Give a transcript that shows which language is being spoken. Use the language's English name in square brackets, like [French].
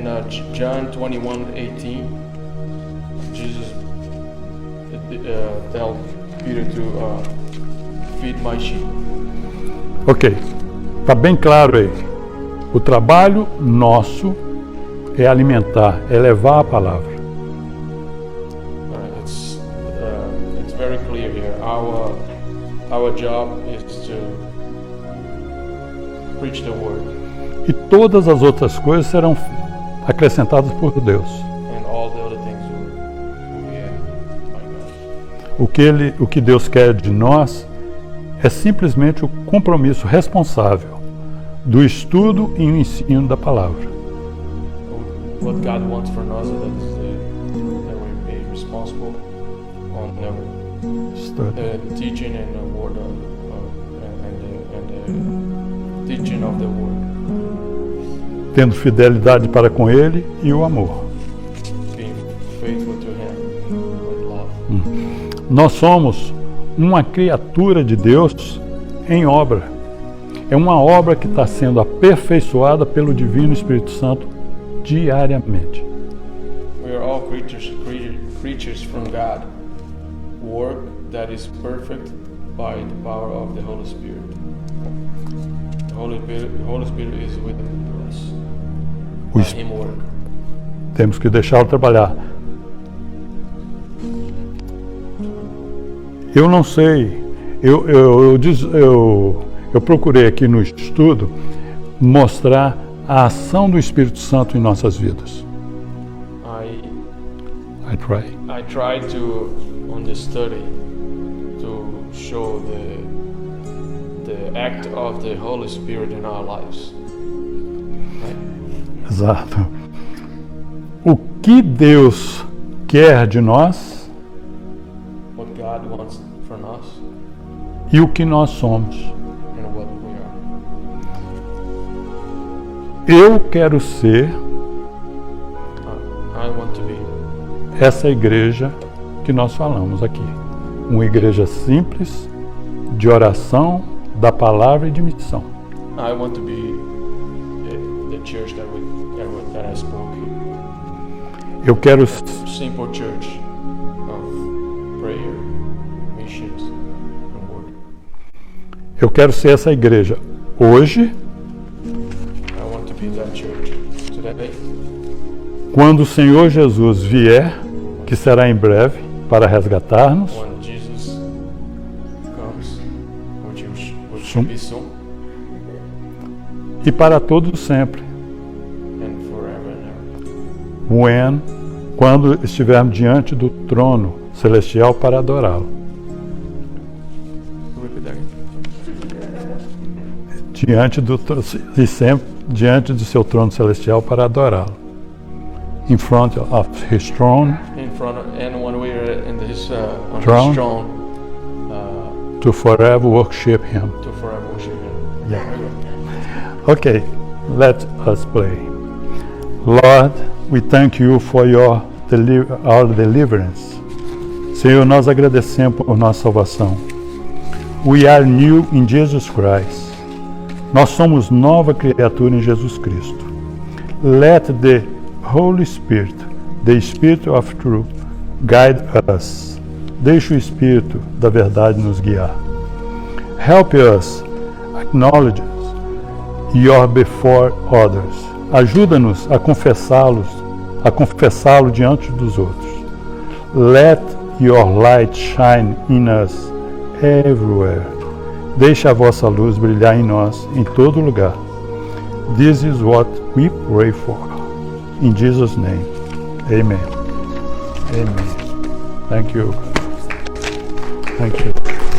[English] In John 21:18, Jesus tell Peter to feed my sheep. [Portuguese] Ok, está bem claro aí. O trabalho nosso é alimentar, é levar a palavra. [English] It's very clear here. Our job is to preach the word. [Portuguese] E todas as outras coisas serão acrescentadas por Deus. [English] And all the other things will be added by God. [Portuguese] O que Deus quer de nós é simplesmente o compromisso responsável do estudo e o ensino da palavra. [English] What God wants from us is that we be responsible on the teaching and the word and the teaching of the word. [Portuguese] Tendo fidelidade para com Ele e o amor. [English] Being faithful to Him with love. [Portuguese] Nós somos uma criatura de Deus em obra. É uma obra que está sendo aperfeiçoada pelo Divino Espírito Santo diariamente. [English] We are all creatures from God. Work that is perfect by the power of the Holy Spirit. The Holy Spirit is with us. Let Him work. [Portuguese] Temos que deixá-lo trabalhar. Eu não sei. Eu procurei aqui no estudo mostrar a ação do Espírito Santo em nossas vidas. [English] I try to, on the study, to show the act of the Holy Spirit in our lives. Right? [Portuguese] Exato. O que Deus quer de nós? [English] What God wants from us. [Portuguese] E o que nós somos? [English] And what we are. [Portuguese] Eu quero ser [English] I want to be [Portuguese] essa igreja que nós falamos aqui. Uma igreja simples, de oração, da palavra e de missão. [English] I want to be the church that I spoke in. [Portuguese] Eu quero [English] Simple church of prayer, missions, and work. [Portuguese] Eu quero ser essa igreja hoje, [English] I want to be that church today. [Portuguese] quando o Senhor Jesus vier, que será em breve, para resgatar-nos, [English] When Jesus comes, which will be soon, [Portuguese] e para todos sempre, [English] and forever and ever. [Portuguese] quando estivermos diante do trono celestial para adorá-lo. [English] Repeat that again. [Portuguese] E sempre diante do seu trono celestial para adorá-lo. [English] In front of his throne, In front of, and when we are in his on Throne. his throne, to forever worship him. to forever worship him. Yeah. Okay, let us pray. Lord, we thank you for our deliverance. [Portuguese] Senhor, nós agradecemos por nossa salvação. [English] We are new in Jesus Christ. [Portuguese] Nós somos nova criatura em Jesus Cristo. [English] Let the Holy Spirit, the Spirit of truth, guide us. [Portuguese] Deixe o Espírito da verdade nos guiar. [English] Help us acknowledge your before others. [Portuguese] Ajuda-nos a confessá-lo diante dos outros. [English] Let your light shine in us everywhere. [Portuguese] Deixe a vossa luz brilhar em nós em todo lugar. [English] This is what we pray for. In Jesus' name, amen. Amen. Thank you. Thank you.